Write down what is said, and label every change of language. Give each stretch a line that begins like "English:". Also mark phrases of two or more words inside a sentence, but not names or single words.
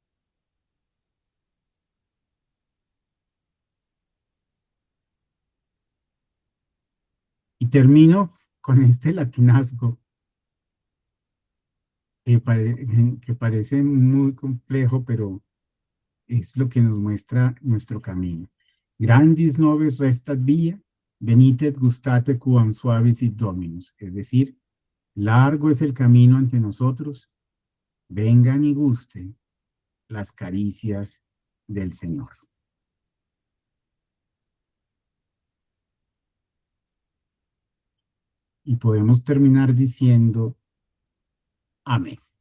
Spanish: Y termino con este latinazgo que parece muy complejo, pero es lo que nos muestra nuestro camino.
Latin: Grandis nobis restat via, venitet gustate quam suavisit dominus.
Spanish: Es decir, largo es el camino ante nosotros, vengan y gusten las caricias del Señor. Y podemos terminar diciendo amén.